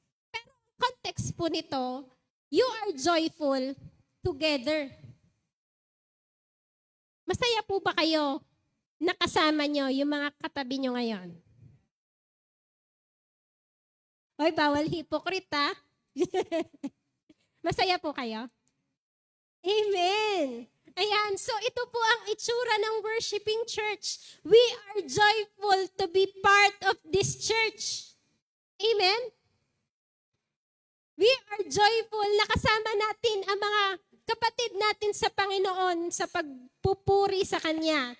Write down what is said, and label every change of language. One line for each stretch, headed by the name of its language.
English: Pero, context po nito, you are joyful together.
Filipino: Masaya po ba kayo na kasama nyo yung mga katabi nyo ngayon? Hoy, bawal hipokrita. Masaya po kayo? Amen. Ayan, so ito po ang itsura ng worshiping church.
English: We are joyful to be part of this church. Amen? We are joyful
Filipino: na kasama natin ang mga kapatid natin sa Panginoon sa pagpupuri sa Kanya.